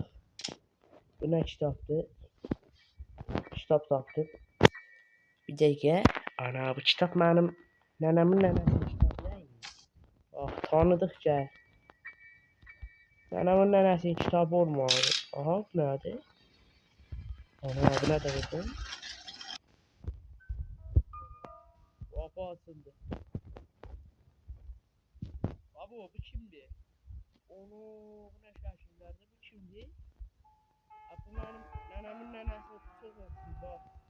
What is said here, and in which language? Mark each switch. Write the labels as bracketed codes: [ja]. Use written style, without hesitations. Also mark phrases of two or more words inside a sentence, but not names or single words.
[az] Bu nə kitabdır? Kitap tapdıq. Bir dəqiqə. Ana bu kitap mənim nənəmin nənəsinin kitabı deyil. Ah tanıdıq gəl. Nənəmin nənəsinin kitabı olmalı. Aha bu nədir? Ana bu nə dedim? [tr] Kapı açıldı. Abi bu kimdi? Onu bu ne şaşırlardı bu kimdi? Bu benim nenemin nenesi çok olsun bak.